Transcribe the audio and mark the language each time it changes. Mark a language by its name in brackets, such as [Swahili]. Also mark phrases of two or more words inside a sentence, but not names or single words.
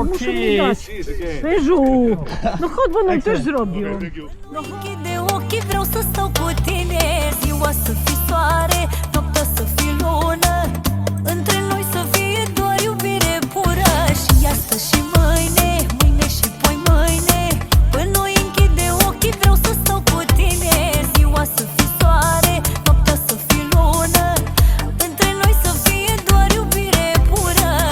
[Polish] muszę cheese. Ryżu, no chodź, bo nam też zrobią. [Romanian] Închide ochii, vreau să stau cu tine Ziua să fie soare, noaptea să fie lună Între noi să fie doar iubire pură Și astăzi și mâine, mâine și poi mâine Până noi închide ochii, vreau să stau cu tine Ziua să fie soare, noaptea să fie lună Între noi să fie doar iubire pură